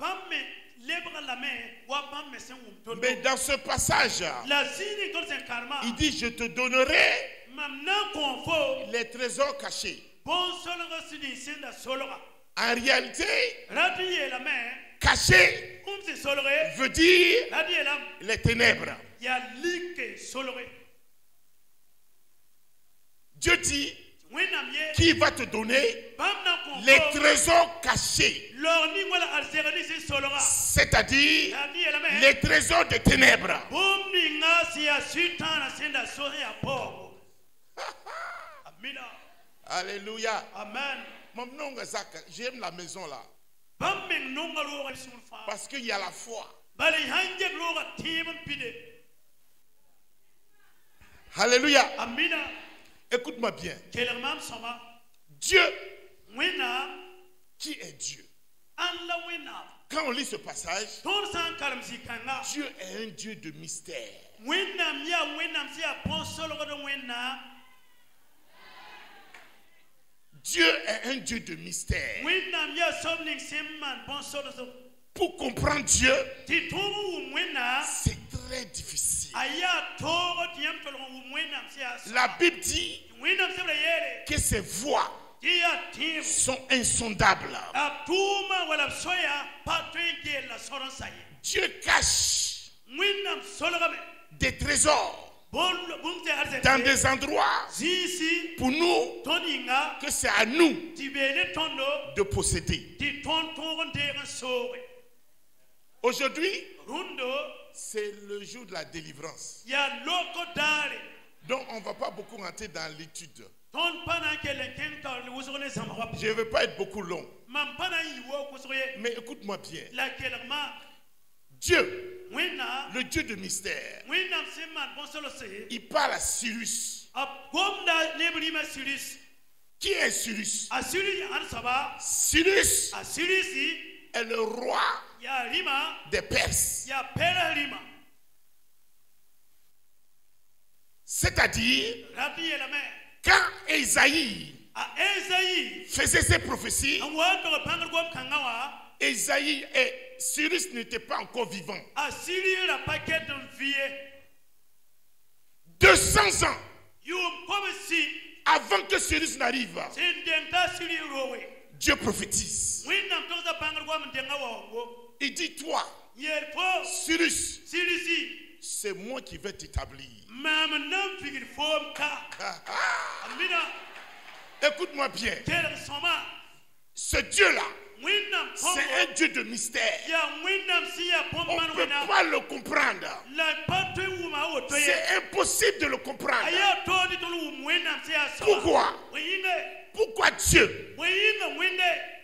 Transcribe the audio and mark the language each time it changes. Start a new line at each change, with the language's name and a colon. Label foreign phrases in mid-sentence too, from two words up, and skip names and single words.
French: Mais dans ce passage, il dit, je te donnerai les trésors cachés. En réalité, caché veut dire les ténèbres. Dieu dit
Mossi: wẽnnaam ye
French: qu'il va te donner
Mossi: bãmb na n kõ
French: les
Mossi: fo
French: trésors cachés,
Mossi: log ning wala arzɛg ninsẽ solga
French: c'est-à-dire
Mossi: yaa tɩ yeelame
French: les trésors des ténèbres.
Mossi: bũmb ninga sẽn yaa sũtãana sẽn da so sẽn yaa paoogo amina
French: Alléluia.
Mossi: amen
French: Mon nom est Zach, j'aime la maison là.
Mossi: bãmb meng nonga roogã sũur fãa
French: Parce qu'il y a la foi.
Mossi: bala sãn gek roogã tẽeb n pide
French: Alléluia.
Mossi: amina
French: Écoute-moi bien.
Mossi: kelg maam sõma
French: Dieu,
Mossi: wẽnnaam
French: qui est Dieu?
Mossi: ãn la wẽnnaam
French: Quand on lit ce passage,
Mossi: tõnd sã n karem zĩ-kãnga
French: Dieu est un Dieu de mystère.
Mossi: wẽnnaam yaa wẽnnaam sẽn yaa põn-solgd wẽnnaam
French: Dieu est un Dieu de mystère.
Mossi: wẽnnaam yaa soab ning sẽn maan põn-solsg
French: Pour comprendre Dieu,
Mossi: tɩ tõog n wʋm wẽnnaam
French: c'est très difficile.
Mossi: a yaa toog tɩ yãmb tolg n wʋm wẽnnaam sẽn yaa
French: La Bible dit
Mossi: wẽnnaam sebra yeele
French: que ses voies
Mossi: tɩ yaa tẽebo
French: sont insondables.
Mossi: a tʋʋma wala b soya pa tõe n geel la sõr n sa ye
French: Dieu cache
Mossi: wẽnnaam solgame
French: des trésors
Mossi: bũmb tɩ
French: dans
Mossi: arzɛk
French: des endroits
Mossi: zĩisi
French: pour nous
Mossi: tõnd yĩnga
French: que c'est à nous
Mossi: tɩ bee ne tõndo
French: de posséder.
Mossi: tɩ tõnd tõog n deeg n sooge
French: Aujourd'hui,
Mossi: rũndo
French: c'est le jour de la délivrance.
Mossi: yaa loko daare
French: Donc, on ne va pas beaucoup rentrer dans l'étude.
Mossi: tõnd pa na n kell n kẽng taoor wʋsg ne zãmg wa
French: Je ne veux pas être beaucoup long.
Mossi: mam pa na n yɩ wo wʋsg ye
French: Mais écoute-moi bien.
Mossi: la kelg maam
French: Dieu,
Mossi: wẽnnaam
French: le Dieu de mystère,
Mossi: wẽnnaam sẽn maan bõn-solse
French: il parle à Cyrus.
Mossi: a gomda neb rĩmã siris
French: Qui est Cyrus?
Mossi: a siris ãn soaba
French: Cyrus
Mossi: a sirisi
French: est le roi
Mossi: yaa rĩmã
French: des Perses.
Mossi: yaa pɛrs rĩmã
French: C'est-à-dire,
Mossi: rat yeelame
French: quand Ésaïe
Mossi: a ezayi
French: faisait ses prophéties,
Mossi: n wa n tog bãngr gom-kãngã wã
French: Ésaïe et Cyrus n'étaient pas encore vivants.
Mossi: a siri ra pa ket n vɩ ye
French: 200 ans
Mossi: yʋʋm kom si
French: avant que Cyrus n'arrive,
Mossi: sẽn deng t'a siri rooge
French: Dieu prophétise.
Mossi: wẽnnaam togsa bãngr goam n denga waoongo
French: Il dit, toi,
Mossi: yeel fo
French: Cyrus,
Mossi: sirisi
French: c'est moi qui vais t'établir.
Mossi: maam n na n vigd foom ka amina
French: Écoute-moi bien.
Mossi: kelg sõma
French: Ce Dieu-là,
Mossi: wẽnnaam
French: c'est
Mossi: kõngo
French: un Dieu de mystère.
Mossi: yaa wẽnnaam sẽn yaa
French: On
Mossi: bõn-maan
French: ne peut
Mossi: wẽnnaam
French: pas le comprendre.
Mossi: la pa tõe n wʋma a woto ye
French: C'est impossible de le
Mossi: a
French: comprendre.
Mossi: yaa toog tɩ tol wʋm wẽnnaam sẽn yaa soa
French: Pourquoi?
Mossi: bõe yĩnge
French: Pourquoi Dieu
Mossi: bõe yĩnga wẽnde